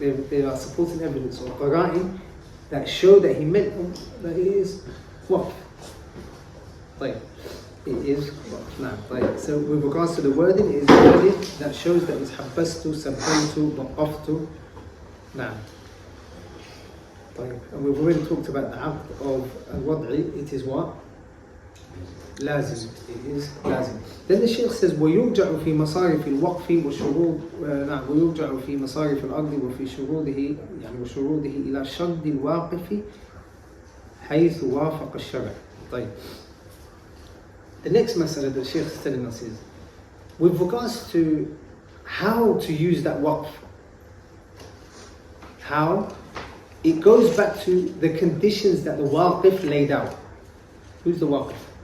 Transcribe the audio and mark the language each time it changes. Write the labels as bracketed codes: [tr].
[en] There are supporting evidence or qara'in that show that he meant that it is waqf. Right. It is waqf. Right. So with regards to the wording, it is wording that shows that it's habbastu, sabbantu, waqaftu. Now. And we've already talked about the aqd of al-wad'i. It is what? لازم. It is لازم. Then the Shaykh says [ar] ويرجع في مصارف الوقف وشروط ويرجع في مصارف الأرض وفي شروطه يعني وشروطه إلى شرط الواقف حيث وافق الشرع. طيب. [en] The next mas'ala that the Shaykh is telling us is with regards to how to use that waqf. How? It goes back to the conditions that the waqif laid out. Who's the waqif?